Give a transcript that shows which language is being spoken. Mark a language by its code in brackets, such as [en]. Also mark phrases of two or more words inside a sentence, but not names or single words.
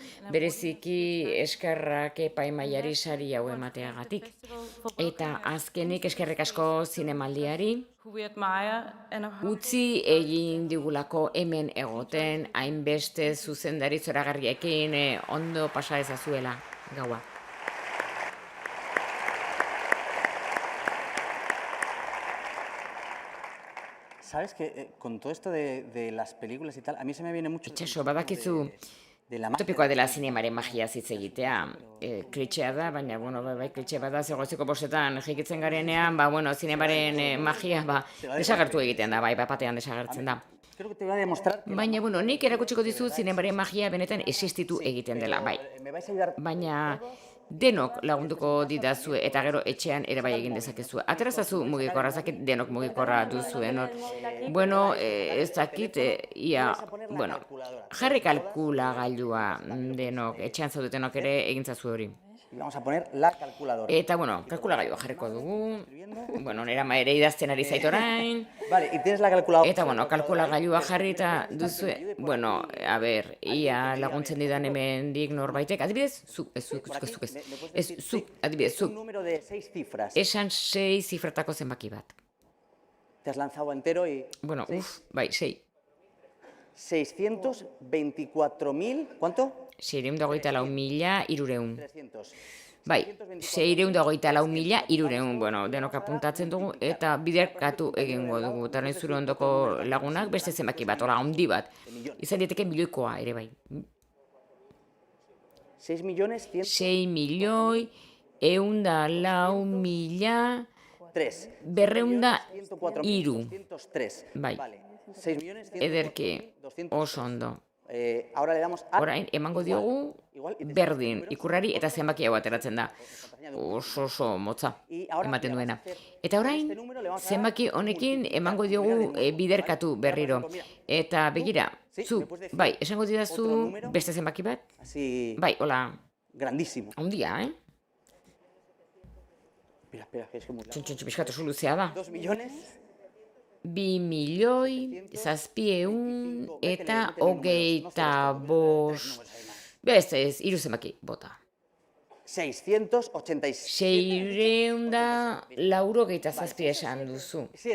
[eu] Bereziki eskerrak epaimaiari sari hau emateagatik. Eta azkenik eskerrik asko zinemaldiari. Utzi egin digulako hemen egoten, hainbeste zuzendari zoragarriekin ondo pasa ezazuela gaua. [es] ¿Sabes que con todo esto de las películas y tal, a mí se me viene mucho... [eu] Itxaso, badakizu topikoa dela zinemaren magia hitz egitea. Klitxea da, baina, bai, klitxe bat da, zegoizeko bostetan jikitzen garenean, zinemaren magia, desagertu egiten da, batean desagertzen da. Baina, nik erakutsiko dizu zinemaren magia benetan existitu egiten dela, bai. Baina, denok lagunduko didazue eta gero etxean ere bai egin dezakezu. Aterazazu mugikorra, zakit denok mugikorra duzuen hor. Bueno, ez dakit, bueno, jarri kalkulagailua denok, etxean zaudetenok ere egintzazu hori. [es] Vamos a poner la calculadora. [eu] Eta, bueno, kalkulagailua jarriko dugu. Bueno, nera ere idazten ari zait orain. [es] Vale, y tienes la calculadora. [eu] Eta, bueno, kalkulagailua jarrita duzue. Bueno, [es] a ver, [eu] ia laguntzen didan hemendik norbaitek. Adibidez, zuk. [es] Un número de 6 cifras. [eu] Esan 6 zifratako zenbaki bat. [es] Te has lanzado entero y... [eu] Bueno, bai, 6. [es] 624.000, ¿cuánto? 624.300. [eu] Bai, 624.300, bueno, denok apuntatzen dugu, eta biderkatu egingo dugu. Eta orain zure ondoko lagunak beste zenbaki bat, hola, handi bat. Izan dieteke milioikoa ere bai. 6.104.000... Bai, ederki, oso ondo. [es] Ahora le damos a... [eu] Orain, emango diogu berdin ikurrari eta zenbaki hau ateratzen da. Oso motza ematen duena. Eta orain, zenbaki honekin emango diogu biderkatu berriro. Eta begira, zu, bai, esango didazu beste zenbaki bat? Bai, hola. [es] Grandísimo. [eu] Handia, [es] Espera, es que muy largo. [eu] Txontxo pixkatu soluzea da. [es] 2 millones... [eu] 2.700.000 eta 25. Ez, hiru zenbaki, bota. 687 esan duzu.